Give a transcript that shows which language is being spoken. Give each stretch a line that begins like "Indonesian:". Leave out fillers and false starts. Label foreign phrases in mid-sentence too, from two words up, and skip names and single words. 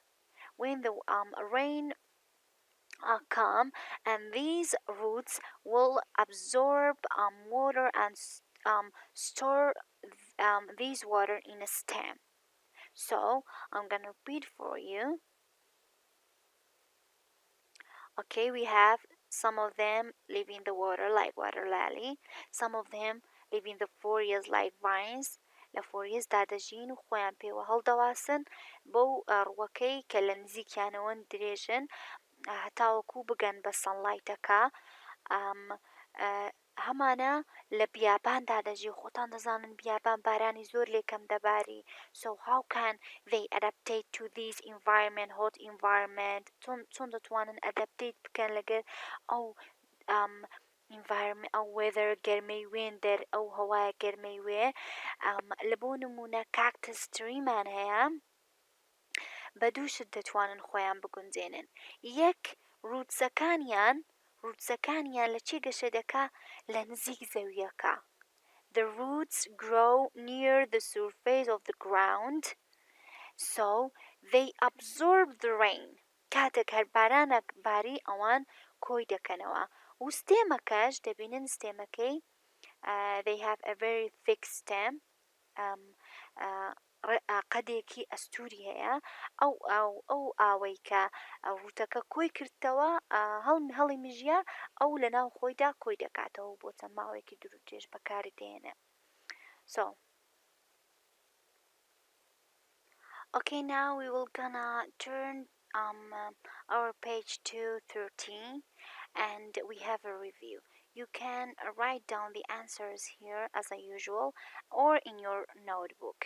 English: When the rain come, and these roots will absorb water and store this water in a stem. So I'm gonna repeat for you. Okay, we have some of them live in the water like water lily. Some of them live in the forests like vines.
Central Kurdish: لە دا دەژین و خۆیان پێوە هەڵدەواسن بەو ڕووەکەی کە لە نزیکیانەوەن درێژن هەتاوەکو بگەن بە سەنلایتەکە هەمانە لە بیاباندا دەژی خۆتان دەزانن بیابان بارانی زۆر لێکەم دەباری.
English: So how can they adaptate to this environment, hot environment?
Central Kurdish: چۆن دەتوانن adaptate بکەن لەگەر ئەو environment ئەو weather گەرمەی وێن ئەو هەوایە گەرمەی وێ. لە بۆ نمونە
English: cactus tree
Central Kurdish: مان هەیە بە دوو شت دەتوانن خۆیان بگونجێنن. یەک ڕووتسەکانیان لە چێ گەشە دەکا؟ لە نزیک زەویەکە.
English: The roots grow near the surface of the ground, so they absorb the rain.
Central Kurdish: کاتێک هەر بارانێک باری ئەوان کۆی دەکەنەوە. و ستێمەکەش دەبینن ستێمەکەی
English: they have a very thick stem.
Central Kurdish: قەدێکی ئەستوری هەیە ئەو ئاوەی کە ڕووتەکە کۆی کردتەوە هەڵی مژیە ئەو لە ناو خۆیدا کۆی دەکاتەوە بۆ چەند ماوەیەکی دوور و درێژ بەکاری دێنێ.
English: So okay, now we will gonna turn our page to 13 and we have a review. You can write down the answers here as usual or in your notebook.